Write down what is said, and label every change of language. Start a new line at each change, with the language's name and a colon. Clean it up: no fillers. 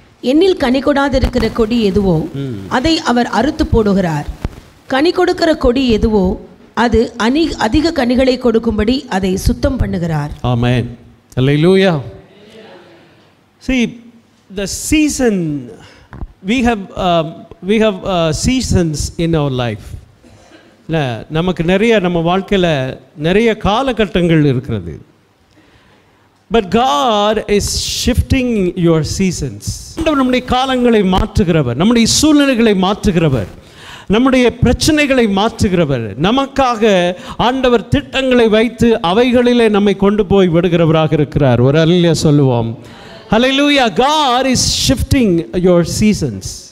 Tamil: என்னில் கனி கொடாதிருக்கிற கொடி எதுவோ அதை அவர் அறுத்து போடுகிறார். கனி கொடுக்கிற கொடி எதுவோ அது அதிக கனிகளை கொடுக்கும்படி அதை சுத்தம் பண்ணுகிறார்.
English: Amen. Hallelujah. See, the season we have seasons in our life.
Tamil: நமக்கு நிறைய நம்ம வாழ்க்கையில் நிறைய காலகட்டங்கள் இருக்கிறது.
English: But God is shifting your seasons.
Tamil: நம்முடைய காலங்களை மாற்றுகிறவர், நம்முடைய சூழ்நிலைகளை மாற்றுகிறவர், நம்முடைய பிரச்சனைகளை மாற்றுகிறவர், நமக்காக ஆண்டவர் திட்டங்களை வைத்து அவைகளிலே நம்மை கொண்டு போய் விடுகிறவராக இருக்கிறார். ஒரு அல்லேலூயா சொல்லுவோம். Hallelujah.
English: God is shifting your seasons.